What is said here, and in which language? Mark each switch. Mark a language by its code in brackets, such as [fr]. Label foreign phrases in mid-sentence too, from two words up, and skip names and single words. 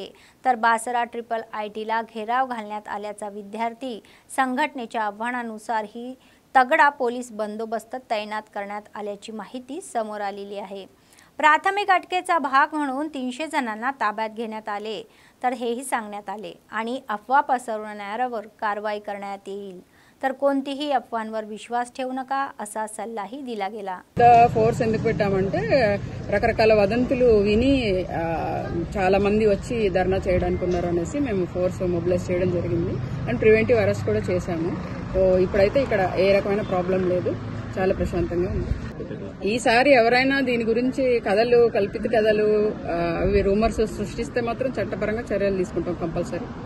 [mr] तर बासरा ट्रिपल आयटीला घेराव घालण्यात आल्याचा विद्यार्थी संघटनेच्या आव्हानानुसार ही तगडा पोलीस बंदोबस्त तैनात करण्यात आल्याची माहिती समोर आलेली आहे। प्राथमिक अटकेचा भाग म्हणून 300 जणांना ताब्यात घेण्यात आले, तर हेही सांगण्यात आले आणि अफवा पसरवणाऱ्यांवर कारवाई करण्यात येईल, तर कोणतीही अफवांवर विश्वास ठेवू नका असा सल्लाही दिला गेला। [te] ఫోర్స్ ఎందుకు పెట్టామంటే రకరకాల వదంతులు విని చాలా మంది వచ్చి ధర్నా చేయడానికి ఉన్నారు అనేసి మేము [en] force mobilize [te] చేయడం జరిగింది [en] and preventive arrest [te] కూడా చేశాము। సో ఇప్పుడైతే ఇక్కడ ఏ రకమైన ప్రాబ్లం లేదు, చాలా ప్రశాంతంగా ఉంది। ఈసారి ఎవరైనా దీని గురించి కథలు కల్పిత కథలు అవి రూమర్స్ సృష్టిస్తే మాత్రం చట్టపరంగా చర్యలు తీసుకుంటాం కంపల్సరీ।